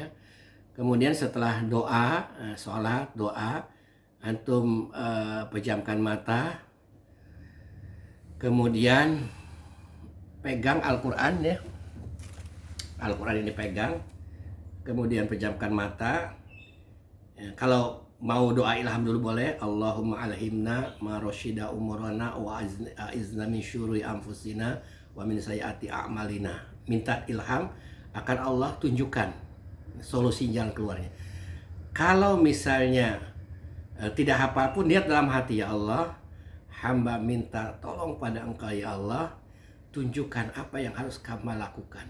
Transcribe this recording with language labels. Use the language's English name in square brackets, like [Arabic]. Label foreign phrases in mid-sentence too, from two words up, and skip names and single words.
[Indonesian] Kemudian setelah doa, sholat, doa, antum pejamkan mata, kemudian pegang Al-Quran, ya. Al-Quran ini pegang, kemudian pejamkan mata. Ya, kalau mau doa ilham dulu boleh. [Arabic] اللهم ألهمنا مراشد أمورنا وأعذنا من شرور أنفسنا ومن سيئات أعمالنا. [Indonesian] Minta ilham akan Allah tunjukkan solusi jalan keluarnya. Kalau misalnya tidak hafal pun, niat dalam hati, [Arabic] يا الله, [Indonesian] hamba minta tolong pada Engkau [Arabic] يا الله, [Indonesian] tunjukkan apa yang harus hamba lakukan.